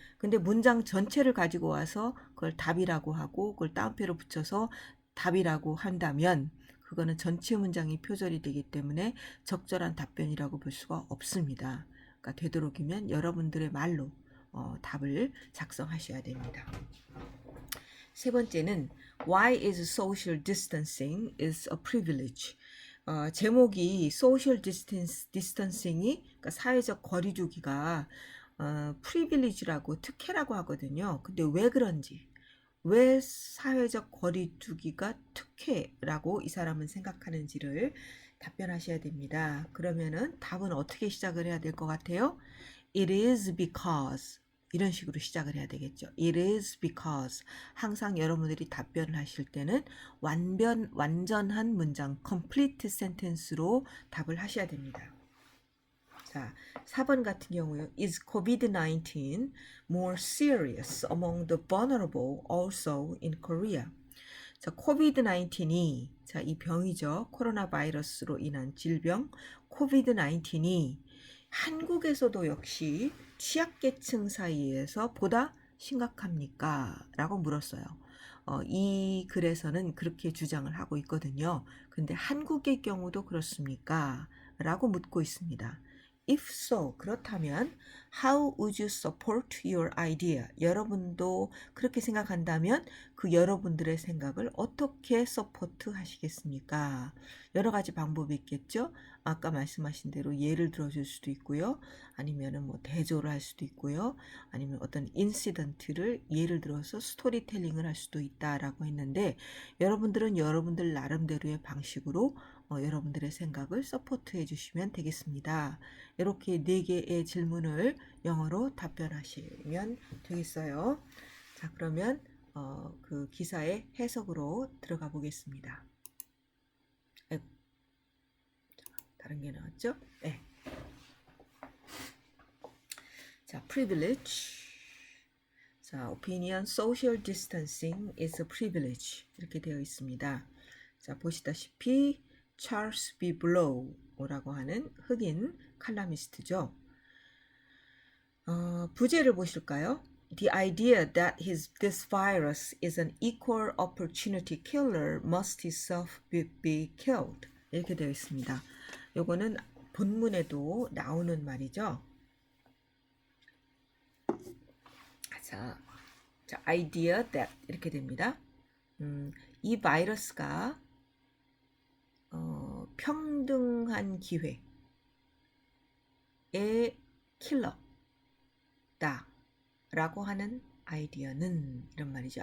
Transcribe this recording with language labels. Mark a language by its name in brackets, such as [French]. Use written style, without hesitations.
[Korean] 근데 문장 전체를 가지고 와서 그걸 답이라고 하고 그걸 따옴표로 붙여서 답이라고 한다면 그거는 전체 문장이 표절이 되기 때문에 적절한 답변이라고 볼 수가 없습니다. 그러니까 되도록이면 여러분들의 말로 답을 작성하셔야 됩니다. 세 번째는 [English] Why is social distancing is a privilege? [Korean] 제목이 social distancing이 그러니까 사회적 거리두기가 프리빌리지라고 특혜라고 하거든요. 근데 왜 그런지, 왜 사회적 거리두기가 특혜라고 이 사람은 생각하는지를 답변하셔야 됩니다. 그러면은 답은 어떻게 시작을 해야 될 것 같아요? [English] It is because [Korean] 이런 식으로 시작을 해야 되겠죠. [English] It is because [Korean] 항상 여러분들이 답변을 하실 때는 완전한 문장 [English] complete sentence [Korean] 로 답을 하셔야 됩니다. 자, 4번 같은 경우요. [English] Is COVID-19 more serious among the vulnerable also in Korea? [Korean] 자, COVID-19이 이 병이죠. 코로나 바이러스로 인한 질병 COVID-19이 한국에서도 역시 취약계층 사이에서 보다 심각합니까? 라고 물었어요. 이 글에서는 그렇게 주장을 하고 있거든요. 근데 한국의 경우도 그렇습니까? 라고 묻고 있습니다. [English] If so, [Korean] 그렇다면 [English] how would you support your idea? [Korean] 여러분도 그렇게 생각한다면 그 여러분들의 생각을 어떻게 서포트 하시겠습니까? 여러 가지 방법이 있겠죠? 아까 말씀하신 대로 예를 들어줄 수도 있고요. 아니면은 뭐 대조를 할 수도 있고요. 아니면 어떤 인시던트를 예를 들어서 스토리텔링을 할 수도 있다라고 했는데 여러분들은 여러분들 나름대로의 방식으로 여러분들의 생각을 서포트해 주시면 되겠습니다. 이렇게 4개의 질문을 영어로 답변하시면 되겠어요. 자, 그러면 그 기사의 해석으로 들어가 보겠습니다. 아이고, 다른 게 나왔죠? 네. [English] 자, privilege. 자, opinion, social distancing is a privilege. [Korean] 이렇게 되어 있습니다. 자, 보시다시피 찰스 B. 블로우라고 하는 흑인 칼럼니스트죠. 부제를 보실까요? [English] The idea that this virus is an equal opportunity killer must itself be killed. [Korean] 이렇게 되어 있습니다. 요거는 본문에도 나오는 말이죠. 자, idea that 이렇게 됩니다. 이 바이러스가 평등한 기회의 킬러다 라고 하는 아이디어는 이런 말이죠.